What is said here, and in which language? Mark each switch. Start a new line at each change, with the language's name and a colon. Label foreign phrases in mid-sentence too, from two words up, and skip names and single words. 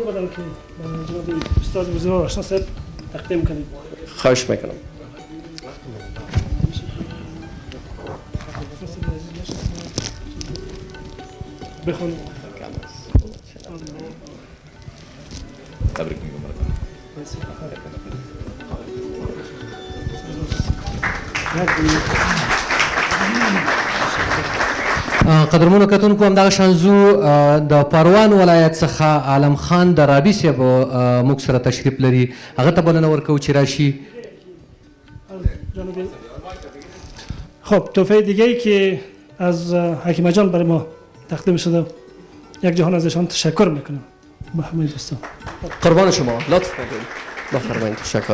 Persian: خواهش میکنم. بخون. تبریک میگم.
Pashto: قدرمنو کتونکو همدغه شانزو د پروان ولایت څخه عالم خان درابي صاحب موږ سره تشریف لري. هغه ته بلنه ورکوو چې راشي.
Persian: خب تحفه دیگه ای که از حکیمه جان برای ما تقدیم شده، یک جهان ازشان تشکر میکنم. به همه دوستان قربان شما، لطف کنید بفرمایید. تشکر.